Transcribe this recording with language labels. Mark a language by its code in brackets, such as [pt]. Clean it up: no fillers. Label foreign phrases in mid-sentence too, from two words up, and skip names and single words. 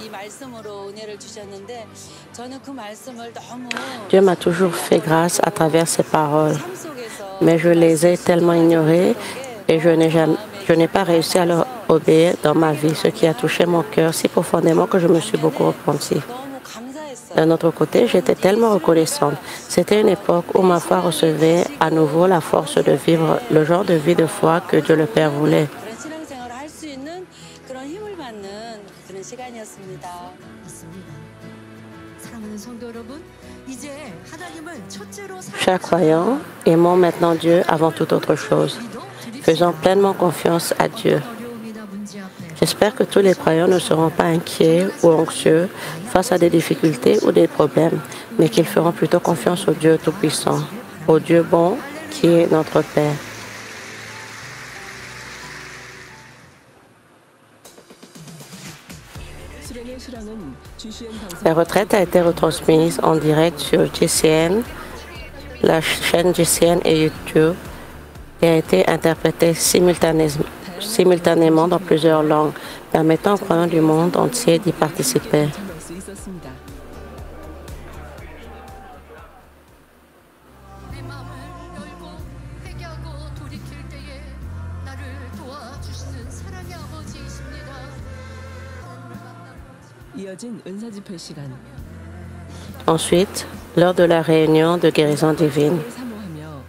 [fr] Dieu m'a toujours fait grâce à travers ses paroles, mais je les ai tellement ignorées et je n'ai pas réussi à leur obéir dans ma vie, ce qui a touché mon cœur si profondément que je me suis beaucoup repenti. D'un autre côté, j'étais tellement reconnaissante. C'était une époque où ma foi recevait à nouveau la force de vivre le genre de vie de foi que Dieu le Père voulait. [ko] 그런 신앙생활을 할 수 있는 그런 힘을 받는 그런 시간이었습니다. 있습니다. 사랑하는 성도 여러분, 이제 하나님을 첫째로 [fr] Chaque croyant, aimons maintenant Dieu avant toute autre chose. Faisons pleinement confiance à Dieu. [ko] 어려움이나 문제 앞에 [fr] J'espère que tous les croyants ne seront pas inquiets ou anxieux face à des difficultés ou des problèmes, mais qu'ils feront plutôt confiance au Dieu Tout-Puissant, au Dieu bon qui est notre Père. La retraite a été retransmise en direct sur GCN, la chaîne GCN et YouTube, et a été interprétée simultanément dans plusieurs langues, permettant aux croyants du monde entier d'y participer. [ko] 내 마음을 열고 회개하고 돌이킬 때에 나를 도와주시는 사랑의 아버지이십니다. 이어진 은사 집회 시간. [fr] Ensuite, lors de la réunion de guérison divine, [ko] 사모하며